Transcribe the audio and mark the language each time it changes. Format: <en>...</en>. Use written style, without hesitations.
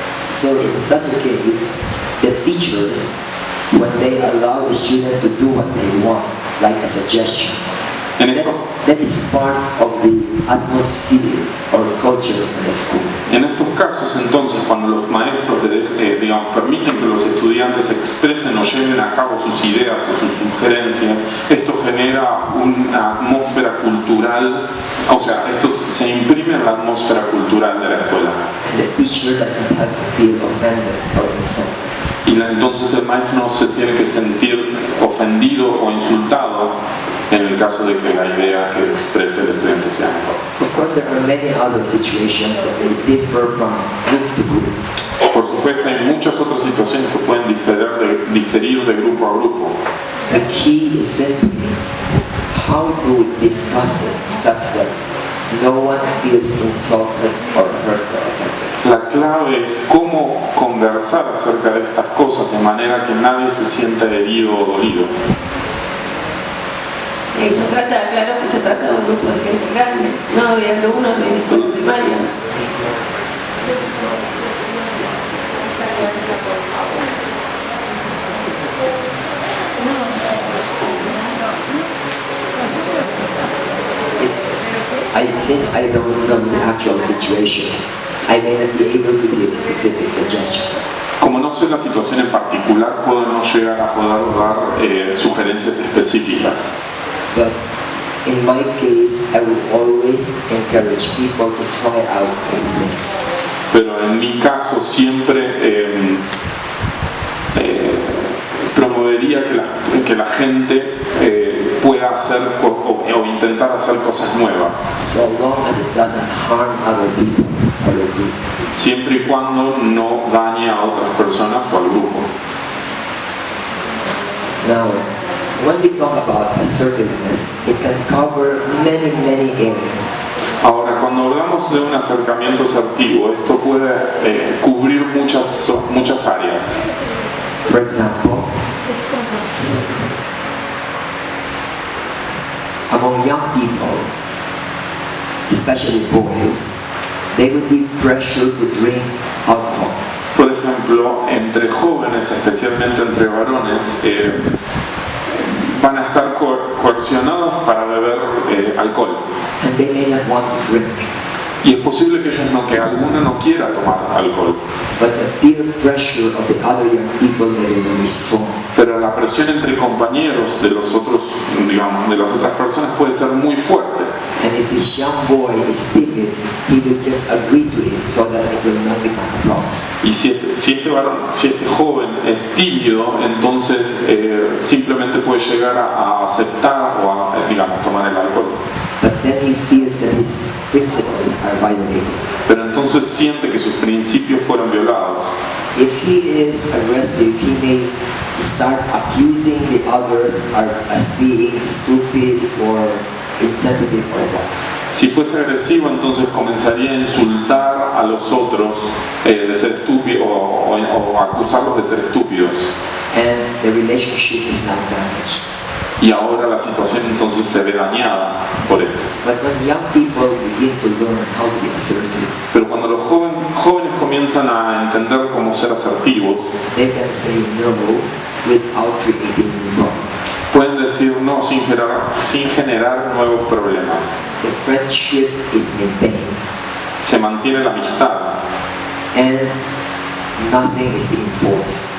<en>So in such a case, the teachers, when they allow the student to do what they want, like a suggestion, that is part of the atmosphere or culture of the school.</en> <es>En estos casos, entonces, cuando los maestros permiten que los estudiantes expresen o lleven a cabo sus ideas o sus sugerencias, esto genera una atmósfera cultural, o sea, esto se imprime en la atmósfera cultural de la escuela.</es> <en>The teacher doesn't have to feel offended or insulted.</en> <es>Y entonces el maestro no se tiene que sentir ofendido o insultado en el caso de que la idea que exprese el estudiante sea mejor.</es> <en>Of course, there are many other situations that may differ from group to group.</en> <es>Por supuesto, hay muchas otras situaciones que pueden diferir de grupo a grupo.</es> <en>The key is simply how do we discuss it such that no one feels insulted or hurt or offended.</en> <es>La clave es cómo conversar acerca de estas cosas de manera que nadie se sienta herido o dolido. Se trata, claro que se trata de un grupo de gente grande, no de alumnos de escuela primaria.</es> <en>Since I don't know the actual situation, I may not be able to give specific suggestions.</en> <es>Como no sé la situación en particular, puedo no llegar a poder dar sugerencias específicas.</es> <en>But in my case, I would always encourage people to try out new things.</en> <es>Pero en mi caso siempre promovería que la gente pueda hacer o intentar hacer cosas nuevas.</es> <en>So long as it doesn't harm other people or the group.</en> <es>Siempre y cuando no dañe a otras personas o al grupo.</es> <en>Now, when we talk about assertiveness, it can cover many areas.</en> <es>Ahora, cuando cuando hablamos de un acercamiento asertivo, esto puede cubrir muchas áreas.</es> <en>For example, among young people, especially boys, they would be pressured to drink alcohol.</en> <es>Por ejemplo, entre jóvenes, especialmente entre varones, van a estar coercionados para beber alcohol.</es> <en>And they may not want to drink.</en> <es>Y es posible que alguno no quiera tomar alcohol.</es> <en>But the peer pressure of the other young people may be very strong.</en> <es>Pero la presión entre compañeros de los otros, digamos, de las otras personas puede ser muy fuerte.</es> <en>And if this young boy is timid, he will just agree to it so that it will not become a problem.</en> <es>Y si este joven es tímido, entonces simplemente puede llegar a aceptar o a, digamos, tomar el alcohol.</es> <en>But then he feels that his principles are violated.</en> <es>Pero entonces siente que sus principios fueron violados.</es> <en>If he is aggressive, he may start accusing the others as being stupid or insensitive or what.</en> <es>Si fuese agresivo, entonces comenzaría a insultar a los otros de ser estúpidos o acusarlos de ser estúpidos.</es> <en>And the relationship is now damaged.</en> <es>Y ahora la situación entonces se ve dañada por esto.</es> <en>But when young people begin to learn how to be assertive,</en> <es>Pero cuando los jóvenes comienzan a entender cómo ser asertivos,</es> <en>they can say no without creating new problems.</en> <es>pueden decir no sin generar nuevos problemas.</es> <en>The friendship is maintained</en> <es>Se mantiene la amistad</es> <en>and nothing is being forced.</en>